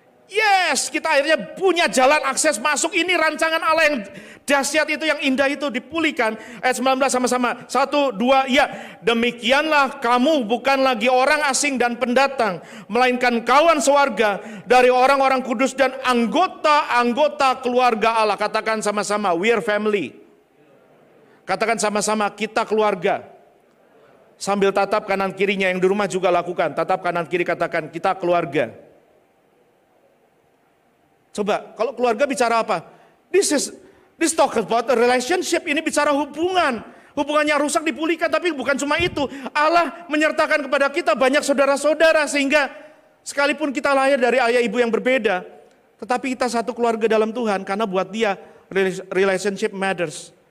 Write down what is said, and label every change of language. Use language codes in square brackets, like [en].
[id] Yes, kita akhirnya punya jalan akses masuk. Ini rancangan Allah yang dahsyat itu, yang indah itu dipulihkan. Ayat 19 sama-sama. 1, 2, ya. Demikianlah kamu bukan lagi orang asing dan pendatang, melainkan kawan sewarga dari orang-orang kudus dan anggota-anggota keluarga Allah. Katakan sama-sama, [en] we are family. [id] Katakan sama-sama, kita keluarga. Sambil tatap kanan kirinya, yang di rumah juga lakukan. Tatap kanan kiri, katakan, kita keluarga. Coba, kalau keluarga bicara apa? [en] This talk about a relationship, [id] ini bicara hubungan. Hubungannya rusak dipulihkan, tapi bukan cuma itu. Allah menyertakan kepada kita banyak saudara-saudara, sehingga sekalipun kita lahir dari ayah ibu yang berbeda, tetapi kita satu keluarga dalam Tuhan, karena buat dia [en] relationship matters.